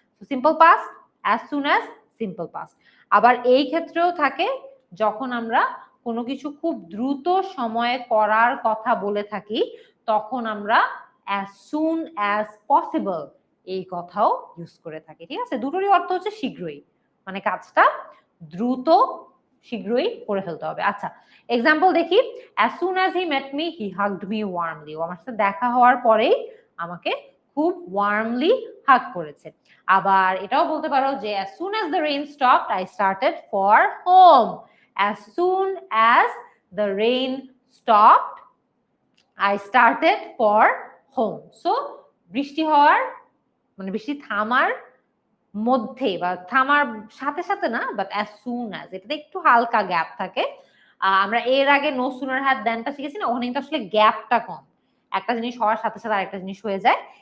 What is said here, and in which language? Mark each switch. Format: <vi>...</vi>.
<bn>Simple past, as soon as, simple past. আবার এই ক্ষেত্রেও থাকে যখন আমরা কোনো কিছু খুব দ্রুত সময়ে করার কথা বলে থাকি, তখন আমরা as soon as possible এই কথাও ইউজ করে থাকি। ঠিক আছে, দুটোরই অর্থ হচ্ছে শীঘ্রই, মানে কাজটা দ্রুত শীঘ্রই করে ফেলতে হবে। আচ্ছা, এক্সাম্পল দেখি,</bn> <en>as soon as he met me he hugged me warmly,</en> <bn>ও আমার সাথে দেখা হওয়ার পরেই আমাকে খুব ওয়ার্মলি হাগ করেছে। আবার এটাও বলতে পারো যে</bn> <en>as soon as the rain stopped I started for home, as soon as the rain stopped I started for home।</en> <bn>So বৃষ্টি হওয়ার মানে বৃষ্টি থামার মধ্যে বা থামার সাথে সাথে না, বাট as soon as, এটাতে একটু হালকা গ্যাপ থাকে। আমরা এর আগে no sooner had thanটা শিখেছি না, ওখানে কিন্তু আসলে গ্যাপটা কম, একটা জিনিস হওয়ার সাথে সাথে আরেকটা জিনিস হয়ে যায়।</bn>